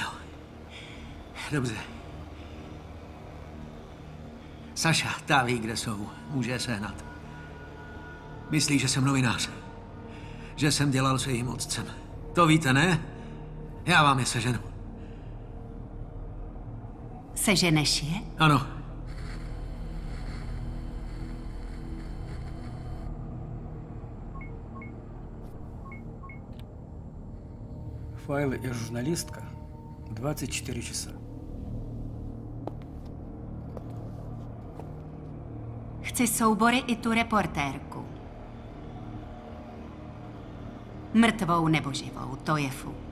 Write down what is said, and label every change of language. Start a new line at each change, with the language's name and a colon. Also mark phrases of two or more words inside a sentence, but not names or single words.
Czech: Dobře. Saša, ta ví, kde jsou. Může je sehnat. Myslí, že jsem novinář. Že jsem dělal s jejím otcem. To víte, ne? Já vám je seženu. Seženeš je? Ano.
Russian: Файлы и журналистка. 24 часа.
Czech: Chci soubory i tu reportérku. Mrtvou nebo živou, to je fuk.